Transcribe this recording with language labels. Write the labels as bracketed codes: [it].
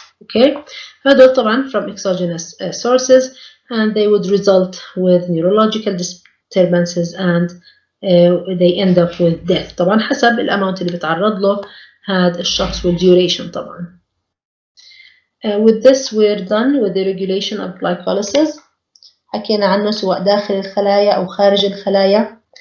[en] Okay, [ar] هذول طبعا [en] from exogenous sources and they would result with neurological disturbances and they end up with death. [ar] طبعا حسب الامount اللي بتعرض له هذا الشخص والduration طبعا. [en] With this we're done with the regulation of glycolysis. [ar] حكينا عنه سواء داخل الخلايا أو خارج الخلايا.